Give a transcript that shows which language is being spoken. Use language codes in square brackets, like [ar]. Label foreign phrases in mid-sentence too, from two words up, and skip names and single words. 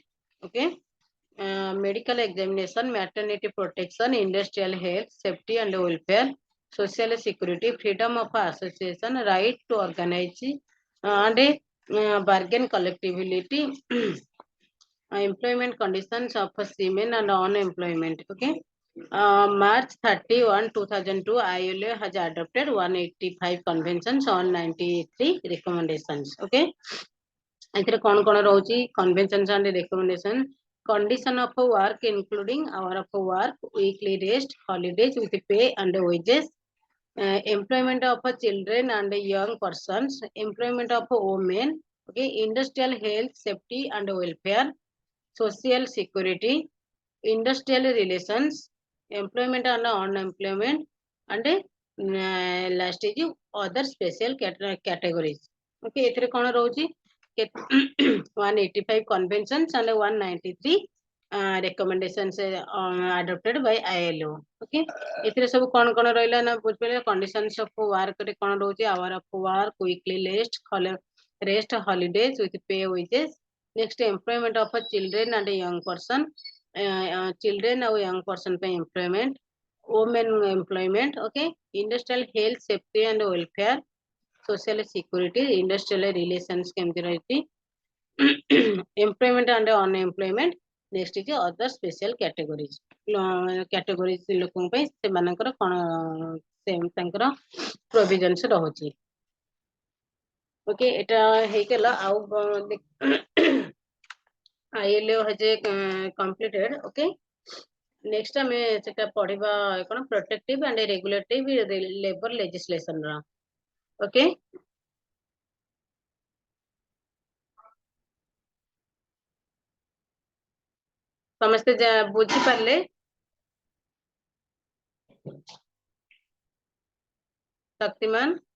[en] Okay, medical examination, maternity protection, industrial health, safety and welfare, social security, freedom of association, right to organize, and bargain collectivity, employment conditions of seamen and unemployment. Okay. March 31, 2002, ILO has adopted 185 conventions on 93 recommendations. Okay. [or] ଏଥିରେ କଣ କଣ ରହୁଛି [en] conventions and recommendation condition of work including hour of work, weekly rest, holidays with pay and wages, employment of children and young persons, employment of women, okay, industrial health, safety and welfare, social security, industrial relations, employment and unemployment, and last is other special categories. Okay, [or] ଏଥିରେ କଣ ରହୁଛି [en] 185 conventions and 193 recommendations adopted by ILO. Okay, [or] ଏଥିରେ ସବୁ କଣ କଣ ରହିଲା ନା ବୁଝିପାରିଲେ [en] conditions of work [or] ରେ କଣ ରହୁଛି [en] hour of work, weekly rest, holidays with pay, wages. Next, employment of a children and a young person, children or young person by employment, women employment. Okay, industrial health, safety and welfare, social security, industrial relations [or] କେମିତି ରହିଛି, [en] employment and unemployment. Next is other special categories. [or] Categories ଲୋକଙ୍କ ପାଇଁ ସେମାନଙ୍କର କଣ ତାଙ୍କର provisions ରହୁଛି. Okay, ଏଟା ହେଇଗଲା ଆଉ [en] ILO has completed. Okay, next [or] ଆମେ ସେଟା ପଢିବା କଣ [en] protective and regulative labor legislation ର. [or] Okay, ସମସ୍ତେ ବୁଝି ପାରିଲେ? ଶକ୍ତିମାନ?